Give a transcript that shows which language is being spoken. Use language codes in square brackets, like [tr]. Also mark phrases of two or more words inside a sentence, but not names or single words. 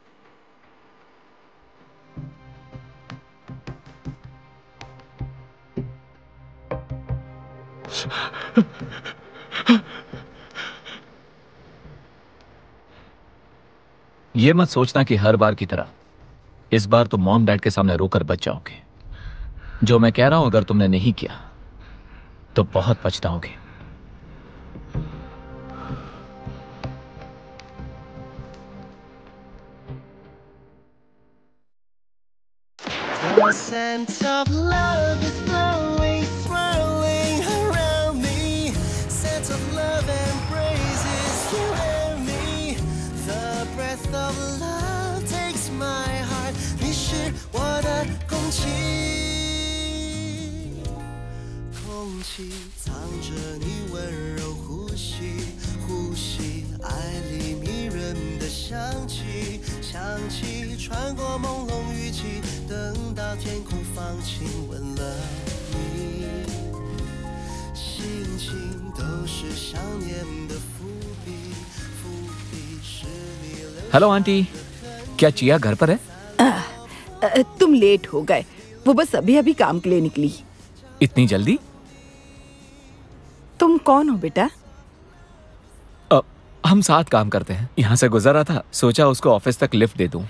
[hi] ये मत सोचना कि हर बार की तरह इस बार तुम [en] mom dad [hi] के सामने रोकर बच जाओगे। जो मैं कह रहा हूं अगर तुमने नहीं किया तो बहुत पछताओगे। [en] The scent of love is blowing, swirling around me. Scent of love embraces you and me. The breath of love takes my heart. [zh] 你是我的空气，空气藏着你温柔呼吸，呼吸爱里迷人的香气，香气穿过朦胧雨季。等到天空放晴，吻了你，心情都是想念的伏笔，伏笔是你留下。 [en] hello aunty, [hi] क्या चिया घर पर है? तुम लेट हो गए। वो बस अभी अभी काम के लिए निकली। इतनी जल्दी? तुम कौन हो बेटा? हम साथ काम करते हैं। यहाँ से गुजर रहा था, सोचा उसको ऑफिस तक लिफ्ट दे दूं।